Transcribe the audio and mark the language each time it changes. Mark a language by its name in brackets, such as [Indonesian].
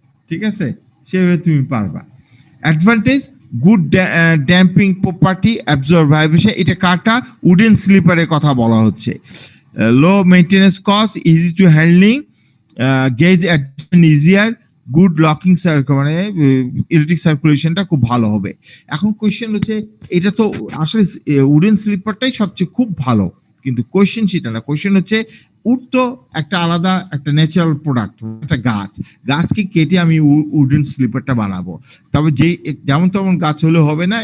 [Bangla] ঠিক আছে, সেভাবে তুমি পারবা। Advantage, good damping property, absorb vibration. এটা কাটা উডেন স্লিপারের কথা বলা হচ্ছে। [English] low maintenance cost, easy to handling, gauge adjustment easier, good locking [Bangla] মানে ইলেকট্রিক সার্কুলেশনটা খুব ভালো হবে। এখন কোয়েশ্চেন হচ্ছে এটা তো আসলে উডেন স্লিপারটাই সবচেয়ে খুব ভালো, কিন্তু কোয়েশ্চেন সেটা না। কোয়েশ্চেন হচ্ছে উড তো একটা আলাদা একটা ন্যাচারাল প্রোডাক্ট, একটা গাছকে কেটে আমি উডেন স্লিপারটা বানাবো, তবে যেমন তেমন গাছ হলে হবে না।